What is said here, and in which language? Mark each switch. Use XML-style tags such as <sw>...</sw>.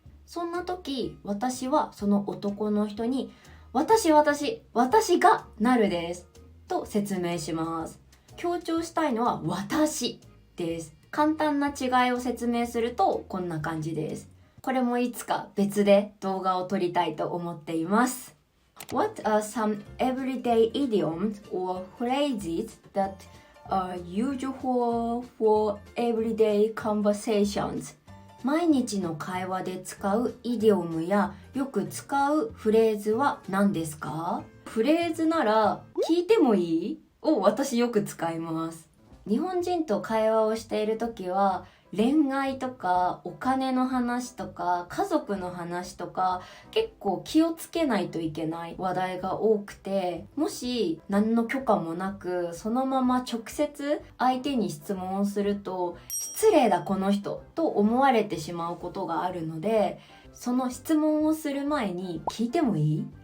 <ja>そんな時、私はその男の人に私がなるですと説明します。強調したいのは私です。簡単な違いを説明するとこんな感じです。これもいつか別で動画を撮りたいと思っています。</ja> <en>What are some everyday idioms or phrases that are usual for everyday conversations?</en> <ja>毎日の会話で使うイディオムやよく使うフレーズは何ですか？フレーズなら聞いてもいい？を私よく使います。日本人と会話をしているときは恋愛とかお金の話とか家族の話とか結構気をつけないといけない話題が多くて、もし何の許可もなくそのまま直接相手に質問をすると失礼だこの人と思われてしまうことがあるので、その質問をする前に聞いてもいい？</ja>